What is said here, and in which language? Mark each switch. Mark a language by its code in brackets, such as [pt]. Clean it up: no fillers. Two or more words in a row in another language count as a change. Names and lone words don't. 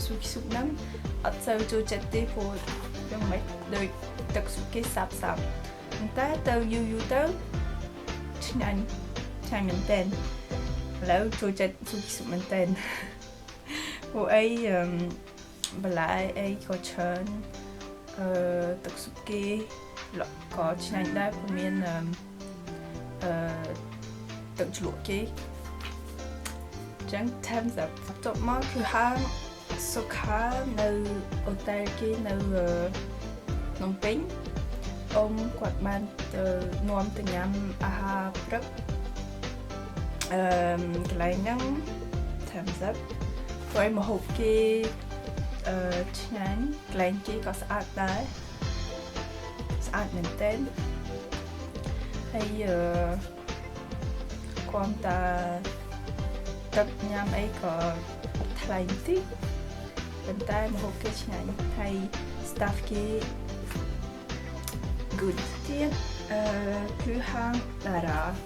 [km] Suki Soup ហ្នឹងអត់សូវចូលចិត្តទេព្រោះយ៉ាងម៉េចដូចទឹកស៊ុបគេសាប់ប៉ុន្តែទៅយូរទៅឆ្ងាញ់មែនទែនឥឡូវចូលចិត្តស៊ុបមែនទែនពួកអីបន្លែអីក៏ច្រើនទឹកស៊ុបគេក៏ឆ្ងាញ់ដែរព្រោះមាន ទឹកជ្រលក់គេចឹង [en] thumbs up [km] បន្ទាប់មកគឺហាងសុខានៅអូតែលគេនៅភ្នំពេញអ៊ំគាត់បានទៅនាំទៅញ៉ាំអាហារព្រឹក កន្លែងហ្នឹង [en] thumbs up [km] ព្រោះម្ហូបគេឆ្ងាញ់កន្លែងគេក៏ស្អាតដែរស្អាតមែនទែនហើយគាត់តាទឹកញ៉ាំអីក៏ថ្លៃតិចប៉ុន្តែម្ហូបគេឆ្ងាញ់ហើយ staff គេ good ទៀតគឺហាងតារា